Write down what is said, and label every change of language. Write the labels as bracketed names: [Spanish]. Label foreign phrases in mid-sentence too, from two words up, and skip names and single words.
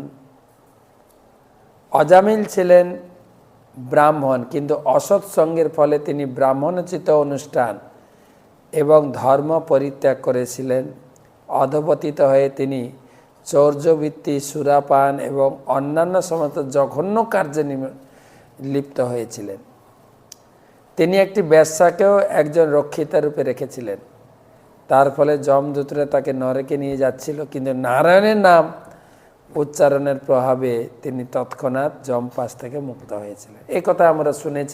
[Bangla] অজামিল ছিলেন ব্রাহ্মণ কিন্তু অসৎসঙ্গের ফলে তিনি ব্রাহ্মণোচিত অনুষ্ঠান এবং ধর্ম পরিত্যাগ করেছিলেন। অধপতিত হয়ে তিনি চৌর্যবৃত্তি সুরাপান এবং অন্যান্য সমস্ত জঘন্য কার্যে লিপ্ত হয়েছিলেন। তিনি একটি বেশ্যাকেও একজন রক্ষিতা রূপে রেখেছিলেন। তার ফলে যমদূতরা তাকে নরকে নিয়ে যাচ্ছিল, কিন্তু নারায়ণের নাম উচ্চারণের প্রভাবে তিনি তৎক্ষণাৎ যমপাশ থেকে মুক্ত হয়েছিলেন। এই কথা আমরা শুনেছি।